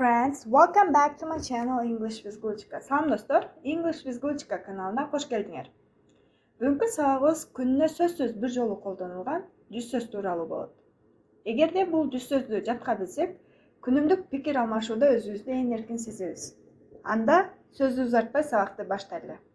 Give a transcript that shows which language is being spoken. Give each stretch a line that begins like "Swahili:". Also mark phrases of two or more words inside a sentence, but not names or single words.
English: friends, welcome back to my channel English with Gulchika.
Kyrgyz: Салам достор, English with Gulchika каналына қош келдиңер. Бүгүнкү сабагыбыз күнүнө сөзсүз бир жолу колдонулган жүз сөз тууралуу болот. Эгерде бул жүз сөздү жатка билсек, күнүмдүк пикир алмашууда өзүбүздү эң эркин сезебиз. Анда сөздү узартпай сабакты баштайлы.